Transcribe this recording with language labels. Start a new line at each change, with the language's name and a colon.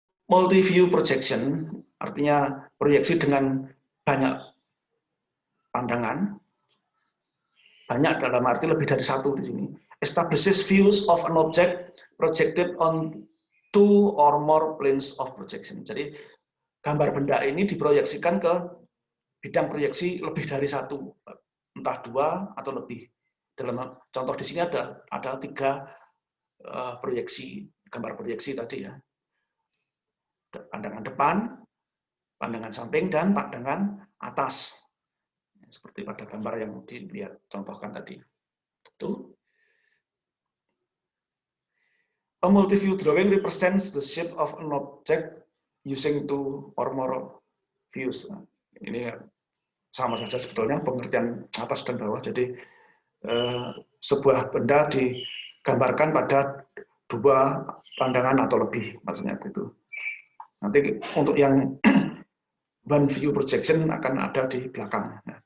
Indonesian: Multi-view projection artinya proyeksi dengan banyak pandangan. Banyak dalam arti lebih dari satu di sini.
English: Establishes views of an object projected on two or more planes of projection.
Indonesian: Jadi gambar benda ini diproyeksikan ke bidang proyeksi lebih dari satu, entah dua atau lebih. Dalam contoh di sini ada 3 proyeksi, gambar proyeksi tadi ya. Pandangan depan, pandangan samping, dan pandangan atas. Seperti pada gambar yang dilihat contohkan tadi. Itu.
English: A multi-view drawing represents the shape of an object using two or more views.
Indonesian: Ini sama saja sebetulnya pengertian atas dan bawah. Jadi sebuah benda digambarkan pada 2 pandangan atau lebih, maksudnya gitu. Nanti untuk yang one view projection akan ada di belakang.